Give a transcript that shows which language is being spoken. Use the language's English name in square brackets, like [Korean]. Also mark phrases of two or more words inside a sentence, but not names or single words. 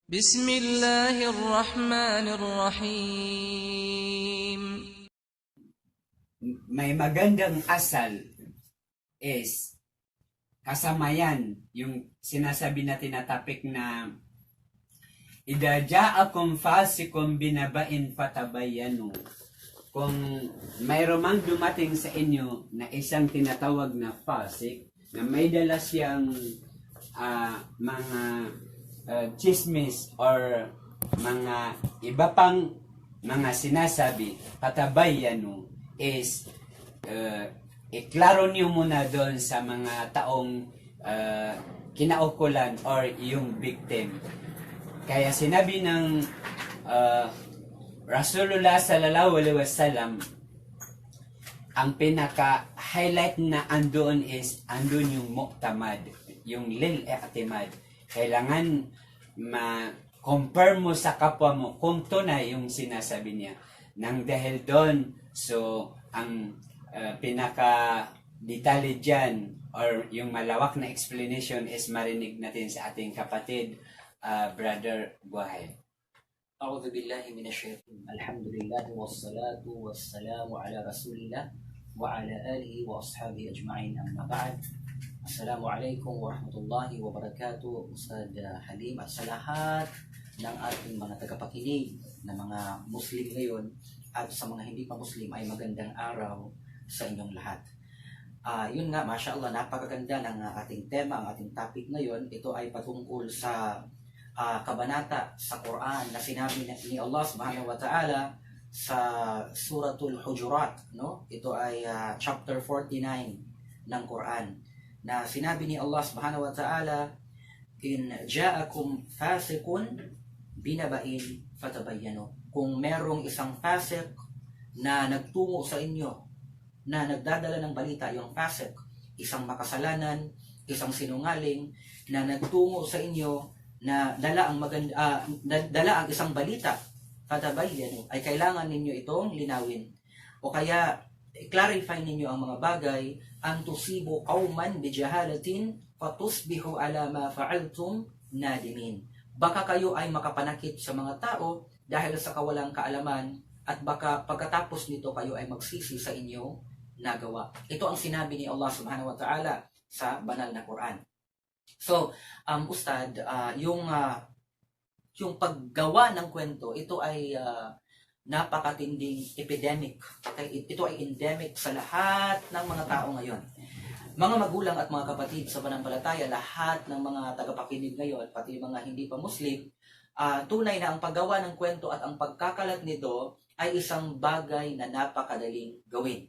[Arabic] بسم الله الرحمن الرحيم. [Filipino] May magandang asal is kasama yan yung sinasabi natin na topic na [Arabic] إذا جاءكم فاسق بنبإ فتبينوا. [Filipino] Kung mayroon mang dumating sa inyo na isang tinatawag na fasik na may dala siyang mga chismis or mga iba pang mga sinasabi, fatabayyanu is iklaro niyo muna doon sa mga taong kinaukulan or yung victim. Kaya sinabi ng Rasulullah [Arabic] صلى الله عليه وسلم, [Filipino] ang pinaka-highlight na andun yung mu'tamad, yung lil-i'timad. Kailangan ma-compare mo sa kapwa mo kung tunay yung sinasabi niya. Nang dahil doon, so ang pinaka-detalye dyan or yung malawak na explanation is marinig natin sa ating kapatid, Brother Buhay. [Arabic] أعوذ بالله من الشيطان الحمد لله والصلاة والسلام على رسول الله وعلى آله وأصحابه أجمعين أما بعد السلام عليكم ورحمة الله وبركاته [Filipino] Ustad Halim at sa lahat ng ating mga tagapakinig na mga Muslim ngayon at sa mga hindi pa Muslim ay magandang araw sa inyong lahat. Yun nga, mashallah, napakaganda ng ating tema, ang ating topic ngayon. Ito ay patungkol sa kabanata sa Quran na sinabi ni Allah [Arabic] سبحانه وتعالى [Filipino] sa Suratul Hujurat, no? Ito ay chapter 49 ng Quran na sinabi ni Allah [Arabic] سبحانه وتعالى, إن جاءكم فاسق بنبإ فتبينوا. [Filipino] Kung merong isang fasik na nagtungo sa inyo na nagdadala ng balita, yung fasik, isang makasalanan, isang sinungaling na nagtungo sa inyo na dala ang isang balita, fatabayyanu, ay kailangan ninyo itong linawin. O kaya, i-clarify ninyo ang mga bagay, ang [Arabic] تصيبوا قوما بجهالة فتصبحوا على ما فعلتم نادمين. [Filipino] Baka kayo ay makapanakit sa mga tao dahil sa kawalang kaalaman, at baka pagkatapos nito kayo ay magsisi sa inyong nagawa. Ito ang sinabi ni Allah [Arabic] سبحانه وتعالى [Filipino] sa banal na Quran. So, Ustad, yung paggawa ng kwento, ito ay napakatinding epidemic. Okay? Ito ay endemic sa lahat ng mga tao ngayon. Mga magulang at mga kapatid sa pananampalataya, lahat ng mga tagapakinig ngayon, pati mga hindi pa Muslim, tunay na ang paggawa ng kwento at ang pagkakalat nito ay isang bagay na napakadaling gawin.